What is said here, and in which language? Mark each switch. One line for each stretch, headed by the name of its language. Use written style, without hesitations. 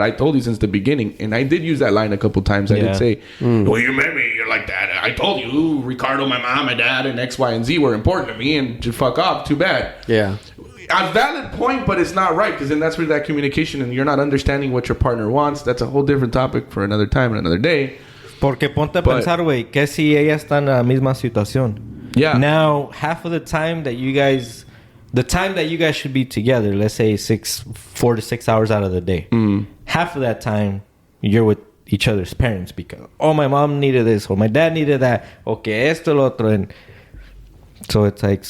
English: I told you since the beginning. And I did use that line a couple times. I did say, well, you met me. You're like that. I told you, Ricardo, my mom, my dad, and X, Y, and Z were important to me. And just fuck off. Too bad. Yeah. A valid point, but it's not right. Because then that's where that communication and you're not understanding what your partner wants. That's a whole different topic for another time and another day.
Spanish: Porque ponte a pensar, güey, que si ella está en la misma situación.
English: Yeah. Now, half of the time that you guys... The time that you guys should be together, let's say 4 to 6 hours out of the day. Half of that time, you're with each other's parents because, my mom needed this, or my dad needed that, okay,
Spanish: esto, lo otro.
English: And so it's like,